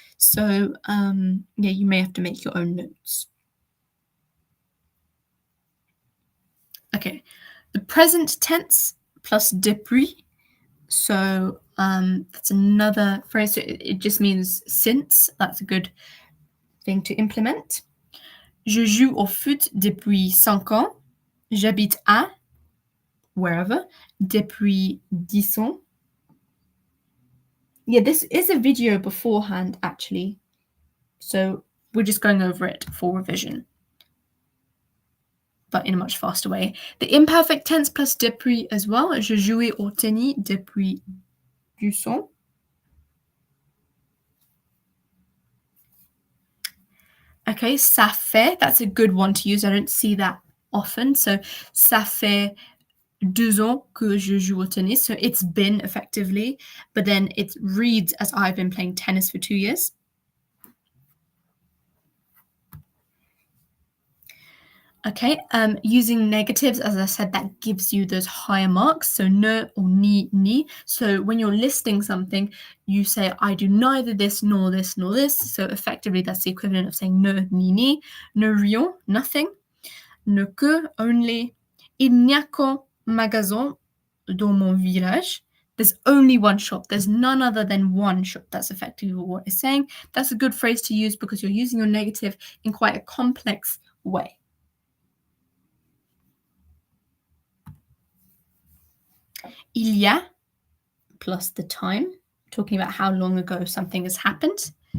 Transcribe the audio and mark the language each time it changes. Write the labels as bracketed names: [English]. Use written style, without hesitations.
[English] So yeah, you may have to make your own notes. Okay, the present tense plus depuis. So that's another phrase. So it just means since. That's a good thing to implement. [French] Je joue au foot depuis 5 ans. J'habite à [English] wherever [French] depuis 10 ans. [English] Yeah, this is a video beforehand, actually. So we're just going over it for revision. but in a much faster way. The imperfect tense plus depuis as well. [French] Je jouais au tennis depuis du son. [English] Okay, [French] ça fait, [English] that's a good one to use. I don't see that often. [French] So, ça fait 2 ans que je joue au tennis. [English] So, it's been effectively, but then it reads as I've been playing tennis for 2 years. Okay, using negatives, as I said, that gives you those higher marks. So ne or ni. So when you're listing something, you say, I do neither this nor this nor this. So effectively, that's the equivalent of saying ne ni. Ne rien, nothing. Ne que, only. [French] Il n'y a qu'un magasin dans mon village. [English] There's only one shop. There's none other than one shop. That's effectively what it's saying. That's a good phrase to use because you're using your negative in quite a complex way. Il y a plus the time, talking about how long ago something has happened.